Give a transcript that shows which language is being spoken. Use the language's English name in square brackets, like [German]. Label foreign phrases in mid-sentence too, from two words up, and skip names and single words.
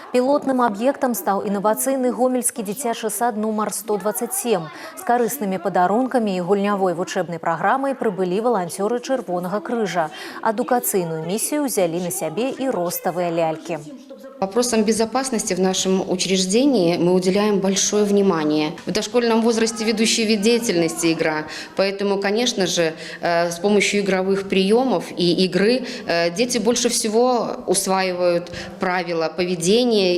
[Belarusian] Пілотным аб'ектам стаў інавацыйны гомельскі дзіцячы сад нумар 127. З карыснымі падарункамі і гульнявой вучэбнай праграмай прыбылі валанцёры Чырвонага крыжа. Адукацыйную місію ўзялі на сябе і роставыя лялькі. [Russian] Вопросам безопасности в нашем учреждении мы уделяем большое внимание. В дошкольном возрасте ведущий вид деятельности игра, поэтому, конечно же, с помощью игровых приемов и игры дети больше всего усваивают правила поведения.